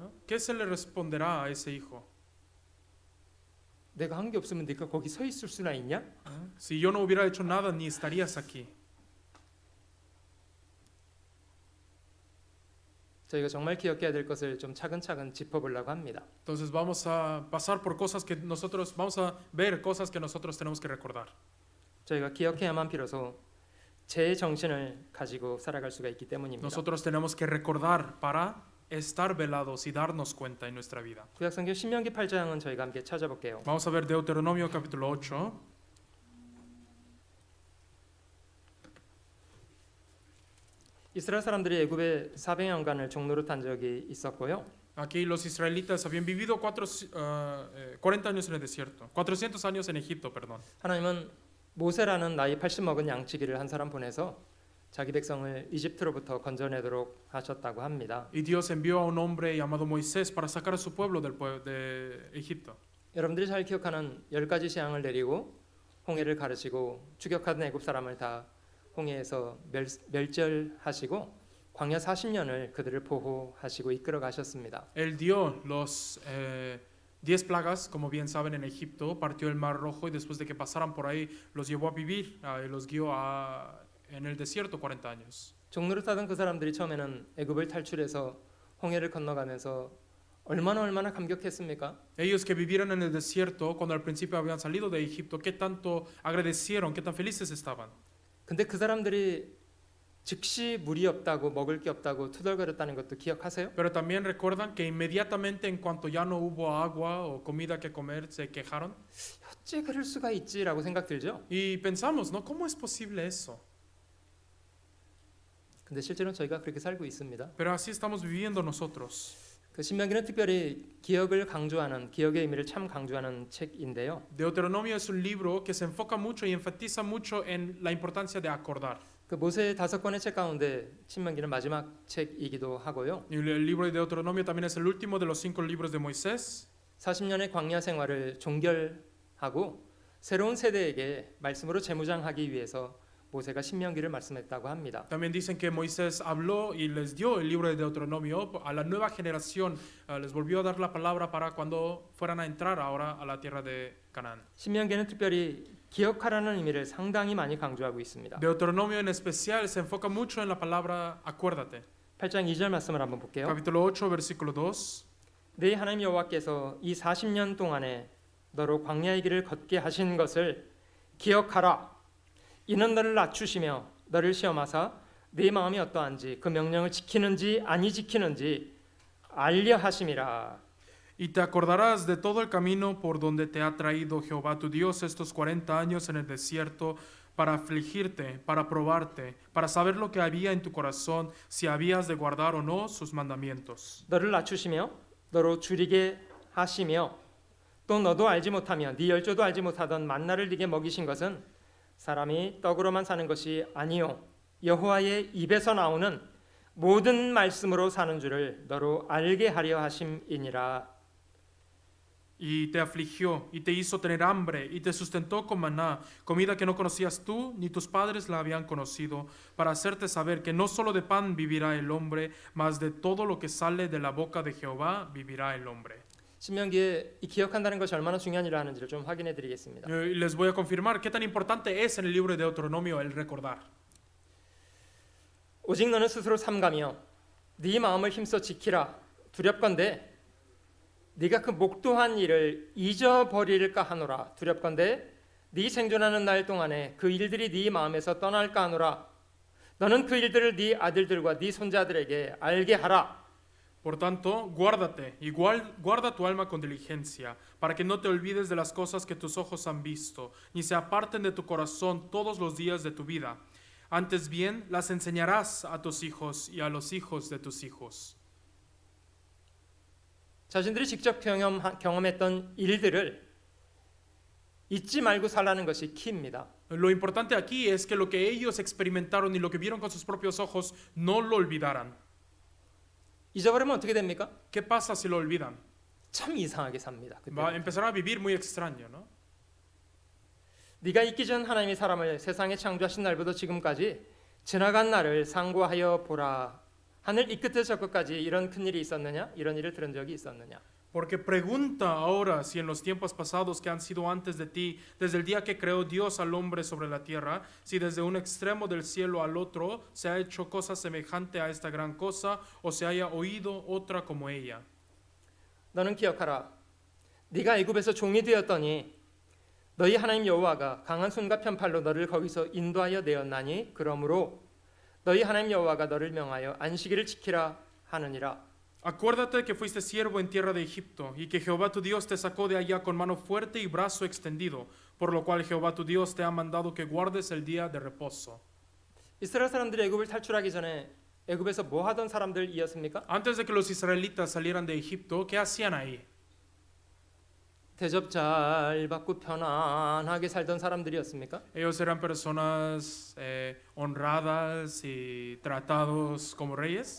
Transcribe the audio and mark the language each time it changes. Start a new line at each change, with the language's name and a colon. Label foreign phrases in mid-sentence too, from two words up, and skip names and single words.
Spanish: ¿No? ¿Qué se le responderá a ese hijo?
Korean: 내가 한 게 없으면 네가 거기 서 있을 수나 있냐?
Spanish: Si yo no hubiera hecho nada, ni estarías aquí.
Korean: 저희가 정말 기억해야 될 것을 좀 차근차근 짚어보려고 합니다.
Spanish: Entonces vamos a pasar por cosas que nosotros, vamos a ver cosas que nosotros tenemos que recordar.
Korean: 저희가 기억해야만 비로소 제 정신을 가지고 살아갈 수가 있기 때문입니다.
Spanish: Nosotros tenemos que recordar para estar velados y darnos cuenta en nuestra vida.
Korean: 구약성경 신명기 8장은 저희가 함께 찾아볼게요.
Spanish: Vamos a ver Deuteronomio capítulo 8.
Korean: 이스라엘 사람들이 애굽에 400년간을 종로로 탄 적이 있었고요.
Spanish: Aquí los israelitas habían vivido 40 años en el desierto, 400 años en Egipto, perdón.
Korean: 하나님은 모세라는 나이 80 먹은 양치기를 한 사람 보내서 자기 백성을 이집트로부터 건져내도록 하셨다고 합니다.
Spanish: Y Dios envió a un hombre llamado Moisés para sacar a su pueblo de Egipto.
Korean: 여러분들이 잘 기억하는 10가지 재앙을 내리고 홍해를 가르치고 추격하던 애굽 사람을 다 홍해에서 멸절하시고 광야 40년을 그들을 보호하시고 이끌어 가셨습니다.
Spanish: Él dio los 10 plagas, como bien saben, en Egipto, partió el mar rojo y después de que pasaran por ahí los llevó a vivir y los guió en el desierto 40 años.
Korean: 종로를 타던 그 사람들이 처음에는 애굽을 탈출해서 홍해를 건너가면서 얼마나 감격했습니까?
Spanish: Ellos que vivieron en el desierto cuando al principio habían salido de Egipto, ¿qué tanto agradecieron, qué tan felices estaban?
Korean: 근데 그 사람들이 즉시 물이 없다고 먹을 게 없다고 투덜거렸다는 것도 기억하세요?
Spanish: Pero también recuerdan que inmediatamente en cuanto ya no hubo agua o comida que comer, se quejaron.
Korean: 어째 그럴 수가 있지라고 생각 들죠?
Spanish: Y pensamos, ¿no? ¿Cómo es posible eso?
Korean: 근데 실제로 저희가 그렇게 살고 있습니다.
Spanish: Pero así estamos viviendo nosotros.
Korean: 그 신명기는 특별히 기억을 강조하는 기억의 의미를 참 강조하는 책인데요.
Spanish: Deuteronomio es un libro que se enfoca mucho y enfatiza mucho en la importancia de acordar.
Korean: 그 모세의 5권의 책 가운데 신명기는 마지막 책이기도 하고요.
Spanish: Y el libro de Deuteronomio también es el último de los 5 libros de Moisés.
Korean: 40년의 광야 생활을 종결하고 새로운 세대에게 말씀으로 재무장하기 위해서 모세가 신명기를 말씀했다고 합니다.
Spanish: También dicen que Moisés habló y les dio el libro de Deuteronomio a la nueva generación, les volvió a dar la palabra para cuando fueran a entrar ahora a la tierra de Canaán.
Korean: 신명기는 특별히 기억하라는 의미를 상당히 많이 강조하고 있습니다.
Spanish: Deuteronomio en especial se enfoca mucho en la palabra acuérdate.
Korean: 8장 2절 말씀을 한번 볼게요.
Spanish: Capítulo 8, versículo 2.
Korean: 네 하나님 여호와께서 이 40년 동안에 너로 광야의 길을 걷게 하신 것을 기억하라. 이는 너를 낮추시며 너를 시험하사 네 마음이 어떠한지 그 명령을 지키는지 아니 지키는지 알려 하심이라.
Spanish: Y te acordarás de todo el camino por donde te ha traído Jehová tu Dios estos 40 años en el desierto para afligirte, para probarte, para saber lo que había en tu corazón, si habías de guardar o no sus mandamientos.
Korean: 너를 낮추시며 너로 줄이게 하시며 또 너도 알지 못하며 네 열조도 알지 못하던 만나를 네게 먹이신 것은 사람이 떡으로만 사는 것이 아니요 여호와의 입에서 나오는 모든 말씀으로 사는 줄을 너로 알게 하려 하심이니라.
Spanish: Y te afligió, y te hizo tener hambre, y te sustentó con maná, comida que no conocías tú, ni tus padres la habían conocido, para hacerte saber que no solo de pan vivirá el hombre, mas de todo lo que sale de la boca de Jehová vivirá el hombre.
Korean: 신명기에 이 기억한다는 것이 얼마나 중요한 일을 하는지를 좀 확인해 드리겠습니다.
Spanish: Y les voy a confirmar qué tan importante es en el libro de Deuteronomio el recordar.
Korean: 오직 너는 스스로 삼가며 네 마음을 힘써 지키라. 두렵건대 네가 그 목도한 일을 잊어버릴까 하노라. 두렵건대 네 생존하는 날 동안에 그 일들이 네 마음에서 떠날까 하노라. 너는 그 일들을 네 아들들과 네 손자들에게 알게 하라.
Spanish: Por tanto, guárdate, igual guarda tu alma con diligencia, para que no te olvides de las cosas que tus ojos han visto, ni se aparten de tu corazón todos los días de tu vida. Antes bien, las enseñarás a tus hijos y a los hijos de tus hijos.
Korean: 자신들이 직접 경험했던 일들을 잊지 말고 살라는 것이 키입니다.
Spanish: Lo importante aquí es que lo que ellos experimentaron y lo que vieron con sus propios ojos no lo olvidaran.
Korean: 잊어버리면 어떻게 됩니까?
Spanish: ¿Qué pasa si lo olvidan?
Korean: 참 이상하게 삽니다. 그때.
Spanish: Empezarán a vivir muy extraño, ¿no?
Korean: 네가 있기 전 하나님이 사람을 세상에 창조하신 날부터 지금까지 지나간 날을 상고하여 보라. 하늘 이 끝에서 저 끝까지 이런 큰 일이 있었느냐? 이런 일을 들은 적이 있었느냐?
Spanish: Porque pregunta ahora si en los tiempos pasados que han sido antes de ti, desde el día que creó Dios al hombre sobre la tierra, si desde un extremo del cielo al otro se ha hecho cosa semejante a esta gran cosa, o se haya oído otra como ella.
Korean: 너는 기억하라. 네가 애굽에서 종이 되었더니 너희 하나님 여호와가 강한 손과 편팔로 너를 거기서 인도하여 내었나니 그러므로 너희 하나님 여호와가 너를 명하여 안식일을 지키라 하느니라.
Spanish: Acuérdate que fuiste siervo en tierra de Egipto, y que Jehová tu Dios te sacó de allá con mano fuerte y brazo extendido, por lo cual Jehová tu Dios te ha mandado que guardes el día de reposo.
Korean: 이스라엘 사람들이 애굽을 탈출하기 전에 애굽에서 뭐 하던 사람들이었습니까?
Spanish: Antes de que los israelitas salieran de Egipto, ¿qué hacían ahí?
Korean: 대접 잘 받고 편안하게 살던 사람들이었습니까?
Spanish: Ellos eran personas honradas y tratados como reyes.